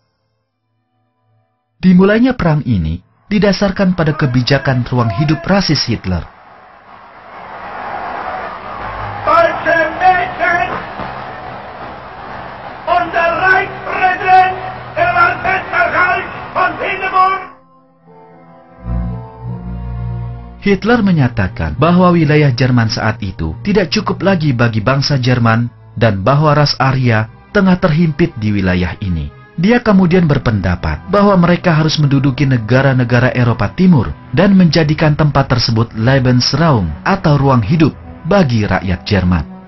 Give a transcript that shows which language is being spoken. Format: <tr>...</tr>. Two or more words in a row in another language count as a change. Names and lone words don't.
<id>Dimulainya perang ini didasarkan pada kebijakan ruang hidup rasis Hitler.</id> <de>Deutsche Mädchen und der Reichspräsident der Westreich von Hindenburg.</de> <id>Hitler menyatakan bahwa wilayah Jerman saat itu tidak cukup lagi bagi bangsa Jerman dan bahwa ras Arya tengah terhimpit di wilayah ini. Dia kemudian berpendapat bahwa mereka harus menduduki negara-negara Eropa Timur dan menjadikan tempat tersebut Lebensraum atau ruang hidup bagi rakyat Jerman.</id>